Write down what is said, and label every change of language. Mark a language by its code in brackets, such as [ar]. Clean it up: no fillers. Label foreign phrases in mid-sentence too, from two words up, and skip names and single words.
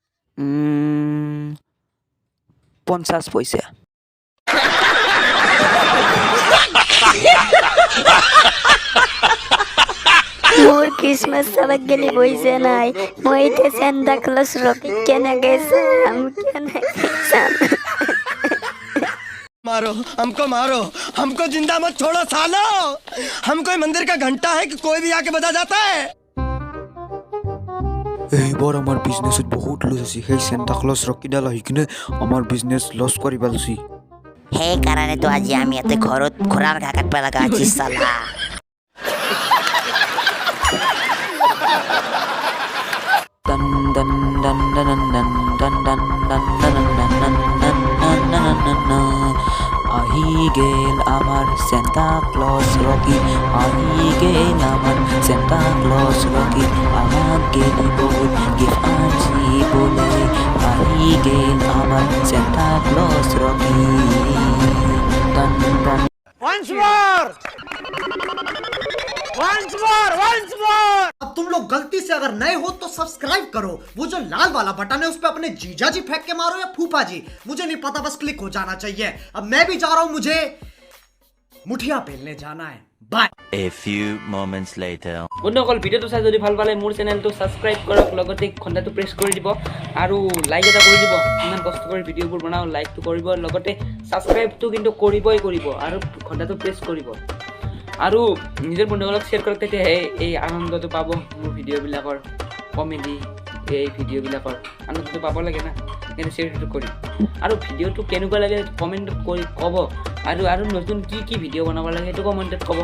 [as] 50 পইচা। মোৰ ক্ৰিছমাছ চাব গেলি পইচা নাই মই এতিয়া চেণ্টা ক্লজ ৰকি কেনেকে চাম [hi] मारो हमको जिंदा मत छोड़ो सालो हम कोई मंदिर का घंटा है कि कोई भी आके बजा जाता है। [as] এইবাৰ আমাৰ বিজনেছত বহুত লছ আছে সেই চেণ্টা ক্লজ ৰকিডাল আহি কিনে আমাৰ বিজনেছ লছ কৰি পেলাইছি। সেইকাৰণেতো আজি আমি ইয়াতে ঘৰত ঘোঁৰাৰ ঘাঁহ কাটব লগা হৈছে চালা। দন দন দন দন দন দন দন দন দন দন দন আহি গেল আমাৰ চেণ্টা ক্লজ ৰকি আহি গেল আমাৰ চেণ্টা ক্লজ ৰকি আমাক গেলি বহুত গিফ্ট আনছি বোলে আহি গেল আমাৰ চেণ্টা ক্লজ ৰকি দন দন। [hi] अब तुम लोग गलती से अगर नए हो तो सब्सक्राइब करो, वो जो लाल वाला बटन है उस पे अपने जीजा जी फेंक के मारो या फूफा जी, मुझे नहीं पता, बस क्लिक हो जाना चाहिए। अब मैं भी जा रहा हूं, मुझे मुठिया पेलने जाना है। बाय। [en] A few moments later. [as] বন্ধুসকল ভিডিঅ'টো চাই যদি ভাল পালে মোৰ চেনেলটো ছাবস্ক্ৰাইব কৰক লগতে ঘণ্টাটো প্ৰেছ কৰি দিব আৰু লাইক এটা কৰি দিব। ইমান কষ্ট কৰি ভিডিঅ'বোৰ বনাওঁ লাইকটো কৰিব লগতে ছাবস্ক্ৰাইবটো কিন্তু কৰিবই কৰিব আৰু ঘণ্টাটো প্ৰেছ কৰিব আৰু নিজৰ বন্ধুসকলক শ্বেয়াৰ কৰক তেতিয়াহে এই আনন্দটো পাব মোৰ ভিডিঅ'বিলাকৰ কমেডি এই ভিডিঅ'বিলাকৰ আনন্দটো পাব লাগে না কিন্তু শ্বেয়াৰটো কৰিম আৰু ভিডিঅ'টো কেনেকুৱা লাগে কমেণ্টত কৰি ক'ব আৰু নতুন কি ভিডিঅ' বনাব লাগে সেইটো কমেণ্টত ক'ব।